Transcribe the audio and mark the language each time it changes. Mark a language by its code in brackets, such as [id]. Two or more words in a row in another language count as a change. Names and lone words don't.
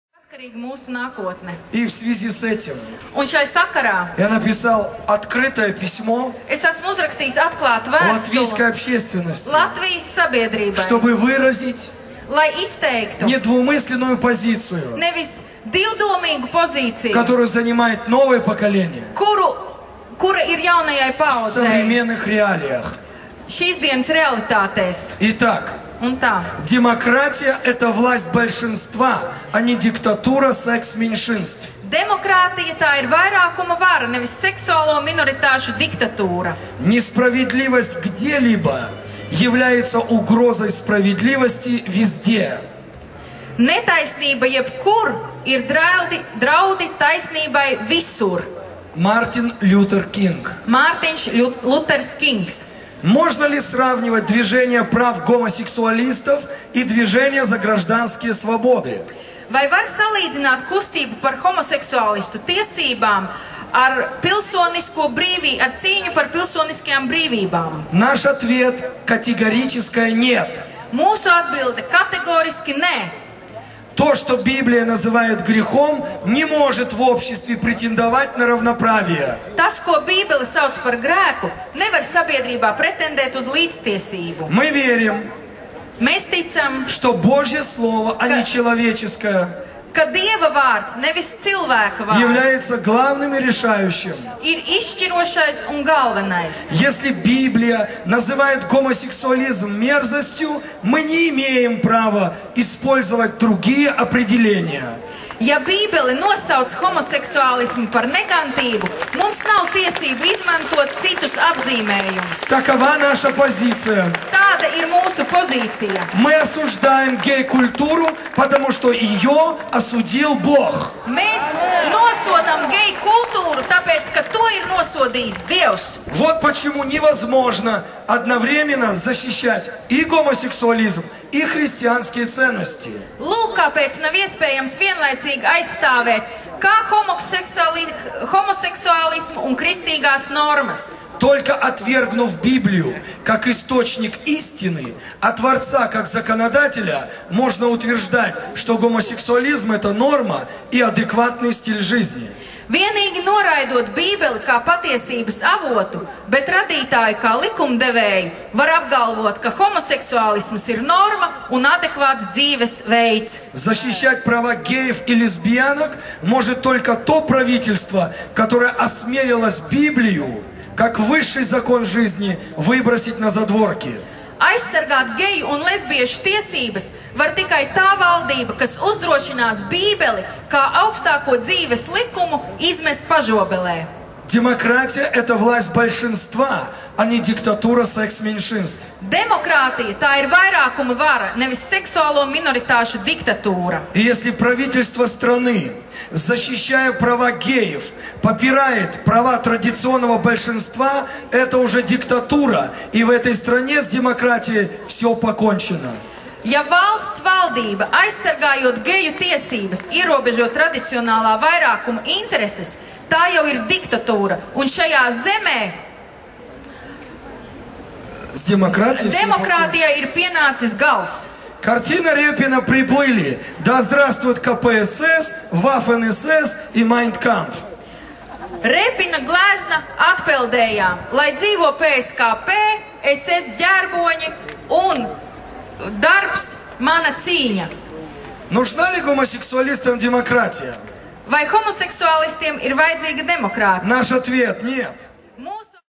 [ru] И в связи с этим [lv] Un šai sakarā [ru] я написал открытое письмо [lv] es esmu uzrakstījis atklātu латвийской vēstuli общественности, Latvijas sabiedrībai, [ru] чтобы выразить [lv] lai izteiktu [ru] недвусмысленную позицию, [lv] nevis divdomīgu pozīciju, [ru] которую занимает новое поколение [lv] kura ir jaunajai в paaudzei [ru] современных реалиях. [lv] šīs dienas realitātēs. [ru] Итак, [lv] Un tā. [ru] демократия – это власть большинства, а не диктатура секс-меньшинств. [lv] Demokrātija tā ir vairākuma vara, nevis seksuālo minoritāšu diktatūra. [ru] Несправедливость где-либо является угрозой справедливости везде. [lv] Netaisnība jebkur ir draudi taisnībai visur. [ru] Мартин Лютер Кинг. [lv] Mārtiņš Luters Kings. [ru] Можно ли сравнивать движение прав гомосексуалистов и движение за гражданские свободы? [lv] Vai var salīdzināt kustību par homoseksuālistu tiesībām ar pilsonisko brīvību, ar cīņu par pilsoniskajām brīvībām? [ru] Наш ответ категорическое нет. [lv] Mūsu atbilde kategoriski nē. [ru] То, что Библия называет грехом, не может в обществе претендовать на равноправие. [lv] Tas, ko Bībele sauc par grēku, nevar sabiedrībā pretendēt uz līdztiesību. [ru] Мы верим, [lv] Mēs ticam, [ru] что Божье Слово, а не человеческое, [lv] ka Dieva vārds, nevis cilvēka vārds, [ru] является главным и решающим. [lv] ir izšķirošais un galvenais. [ru] Если Библия называет гомосексуализм мерзостью, мы не имеем права использовать другие определения. [lv] Ja Bībele nosauc homoseksuālismu par negantību, mums nav tiesību izmantot citus apzīmējumus. [ru] Такова наша позиция. [lv] Tāda ir mūsu pozīcija. [ru] Мы осуждаем гей-культуру, потому что ее осудил Бог. [lv] Mēs nosodām geju kultūru, tāpēc, ka to ir nosodījis Dievs. [ru] Вот почему невозможно одновременно защищать и гомосексуализм, и христианские ценности. [lv] Lūk, kāpēc nav iespējams vienlaicīgi aizstāvēt kā homoseksuālismu un kristīgās normas. [ru] Только отвергнув Библию как источник истины, а Творца как законодателя, можно утверждать, что гомосексуализм – это норма и адекватный стиль жизни. [lv] Vienīgi noraidot Bībeli kā patiesības avotu, bet radītāju kā likumdevēju, var apgalvot, ka homoseksuālisms ir norma un adekvāts dzīves veids. [ru] Защищать права геев и лесбиянок может только то правительство, которое осмелилось Библию, как высший закон жизни, выбросить на задворки. [lv] Aizsargāt geju un lesbiešu tiesības var tikai tā valdība, kas uzdrošinās Bībeli kā augstāko dzīves likumu izmest pažobelē. [ru] Демократия – это власть большинства, а не диктатура секс-меньшинств. [lv] Demokrātija tā ir vairākuma vara, nevis seksuālo minoritāšu diktatūra. [ru] И если правительство страны, защищая права геев, попирает права традиционного большинства, это уже диктатура. И в этой стране с демократией все покончено. [lv] Ja valsts valdība, aizsargājot geju tiesības, ierobežo tradicionālā vairākuma intereses, tā jau ir diktatūra. Un šajā zemē [ru] с демократией [lv] demokrātijai ir pienācis gals. [ru] Картина Репина «Приплыли». Да здравствует КПСС, Waffen-SS и Майнкампф. [lv] Repina glezna atpeldējām, lai dzīvo PSKP, SS ģerboņi un darbs mana cīņa. [ru] Нужна ли гомосексуалистам демократия? [lv] Vai homoseksuālistiem ir vajadzīga demokrātija? [ru] Наш ответ – нет. [lv] Mūsu